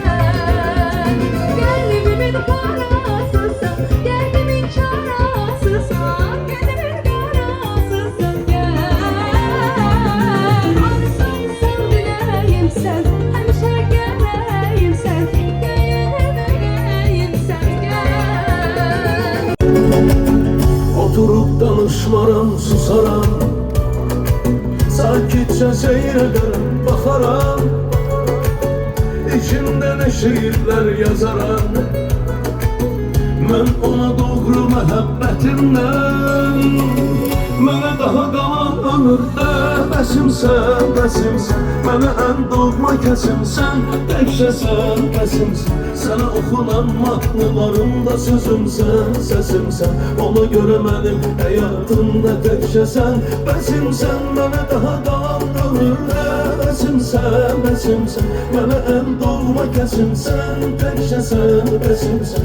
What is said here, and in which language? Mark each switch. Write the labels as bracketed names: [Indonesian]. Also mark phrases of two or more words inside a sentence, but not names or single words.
[Azerbaijani] Qəlbimin parasısan, dərdimin çarasısan, gözümün qarasısan, gəl. Ağzımsan diləyimsən, həmişə gərəyimsən, döyünəm ürəyimsən, gəl. Oturup danışmaram, [Turkish] susaram, sakitçe seyrederim, bakaram. İçimde ne şiirler yazaram, ben ona doğru məhəbbətimdən. [Azerbaijani] Mənə daha qalan ömürdə bəsimsən, bəsimsən, mənə ən doğma kəsimsən, təkcə sən bəsimsən. [Turkish] Sana okunan mahnılarımda sözümsen, sesimsen. Ona göre benim hayatımda tekşesen. Besimsen, bana daha kalan ömürde. Besimsen, besimsen, bana en doğma kesimsen. Tekşesen, besimsen.